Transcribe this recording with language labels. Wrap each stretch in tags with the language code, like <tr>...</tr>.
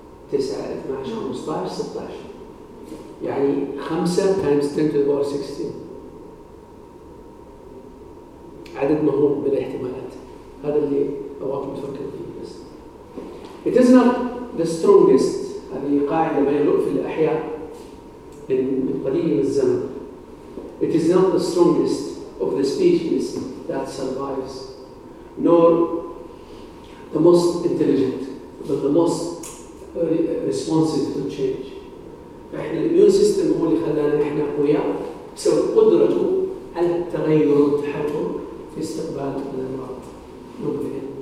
<ar>12 15 16 يعني 5 تايمز 10 تو الباور 16 عدد مهول من الاحتمالات. هذا اللي أبغاكم تفكر فيه بس.</ar> <en>It is not the strongest.</en> <ar>هذه قاعدة ما يلوق في الأحياء من قديم الزمن.</ar> <en>It is not the strongest of the species that survives, nor the most intelligent, but the most responsive to change.</en> <ar>إحنا immune system هو اللي خلانا إحنا قوياء بسبب قدرته على التغير والتحرر. في استقبال الأمراض مبين.</ar>